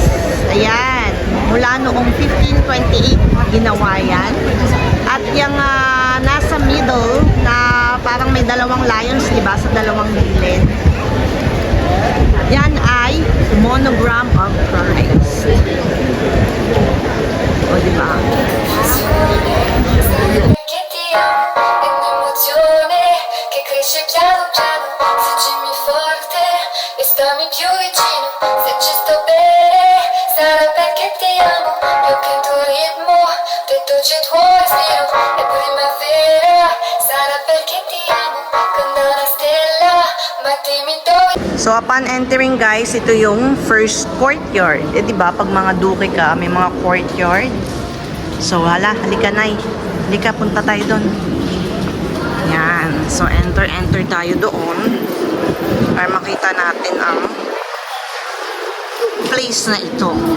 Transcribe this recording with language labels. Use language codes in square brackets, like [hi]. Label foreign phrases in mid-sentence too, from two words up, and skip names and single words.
[tl] Ayan. Mula noong 1528 ginawa yan. At yung nasa middle na parang may dalawang lions, di ba? Sa dalawang gilid. Yan ay [en] monogram of Christ. [tl] O, di ba? [it] Perché ti amo, è un'emozione che cresce piano piano. Fuggimi forte e stammi più vicino. Se ci sto bene, sarà perché ti amo. Più che il tuo ritmo, dentro c'è il tuo respiro. È primavera, sarà perché ti amo. Come una stella, ma dimmi dove. [en] So, upon entering, [tl] guys, ito yung [en] first courtyard. [tl] Eh, di ba, pag mga duke ka, may mga courtyard. So, halika na eh. Halika, punta tayo doon. Yan. So, enter tayo doon. Para makita natin ang place na ito.